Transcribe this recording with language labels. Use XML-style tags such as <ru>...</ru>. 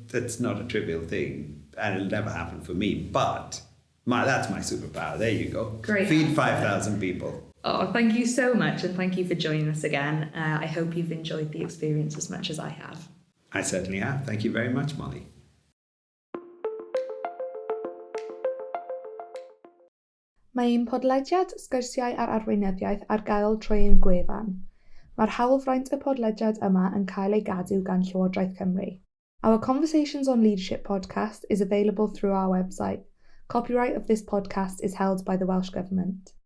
<en>It's not a trivial thing, and it'll never happen for me. But that's my superpower. There you go. Great. Feed 5,000 people. Oh, thank you so much, and thank you for joining us again. I hope you've enjoyed the experience as much as I have. I certainly have. Thank you very much, Molly.</en> <cy>Mae un podlediad sgyrsiau ar arweinyddiaeth ar gael trwy ein gwefan. Mae'r hawlfraint y podlediad yma yn cael ei gadw gan Llywodraeth Cymru.</cy> <en>Our Conversations on Leadership podcast is available through our website. Copyright of this podcast is held by the Welsh Government.</en>